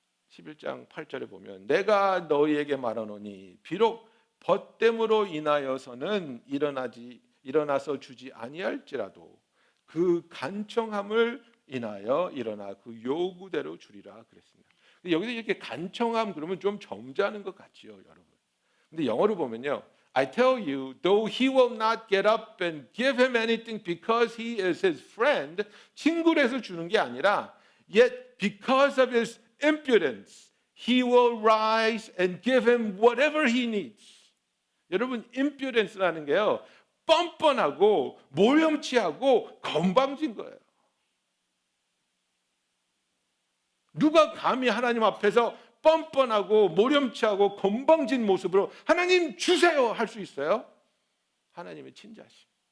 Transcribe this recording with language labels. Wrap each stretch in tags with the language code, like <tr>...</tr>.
<ko>11장 8절에 보면 내가 너희에게 말하노니 비록 벗됨으로 인하여서는 일어나서 주지 아니할지라도 그 간청함을 인하여 일어나 그 요구대로 주리라 그랬습니다. 여기서 이렇게 간청함 그러면 좀 점잖은 것 같지요, 여러분. 근데 영어로 보면요,</ko> <en>I tell you, though he will not get up and give him anything because he is his friend,</en> <ko>친구라서 주는 게 아니라,</ko> <en>yet because of his impudence, he will rise and give him whatever he needs.</en> <ko>여러분, impudence라는 게요, 뻔뻔하고 모렴치하고 건방진 거예요. 누가 감히 하나님 앞에서 뻔뻔하고 모렴치하고 건방진 모습으로 하나님 주세요 할 수 있어요? 하나님의 친자심.</ko>